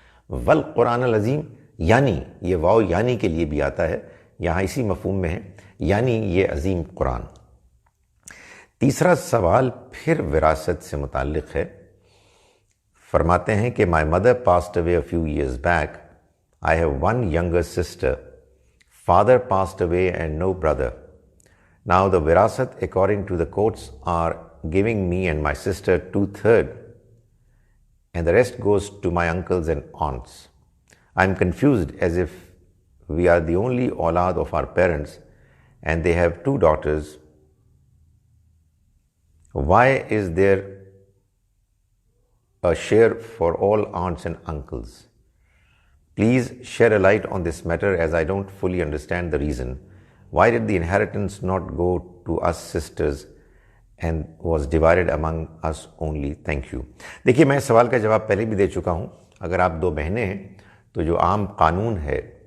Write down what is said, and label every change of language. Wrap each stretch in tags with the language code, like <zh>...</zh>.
<ur>والقرآن العظیم، یعنی یہ واو یعنی کے لیے بھی آتا ہے، یہاں اسی مفہوم میں ہے، یعنی یہ عظیم قرآن۔ تیسرا سوال پھر وراثت سے متعلق ہے۔ فرماتے ہیں کہ</ur> <en>my mother passed away a few years back. I have one younger sister. Father passed away and no brother. Now the wirasat according to the courts are giving me and my sister 2/3 and the rest goes to my uncles and aunts. I am confused as if we are the only aulad of our parents and they have 2 daughters. Why is there a share for all aunts and uncles? Please shed a light on this matter as I don't fully understand the reason. Why did the inheritance not go to us sisters and was divided among us only? Thank you.</en> <ur>دیکھیے میں سوال کا جواب پہلے بھی دے چکا ہوں۔ اگر آپ 2 بہنیں ہیں تو جو عام قانون ہے</ur>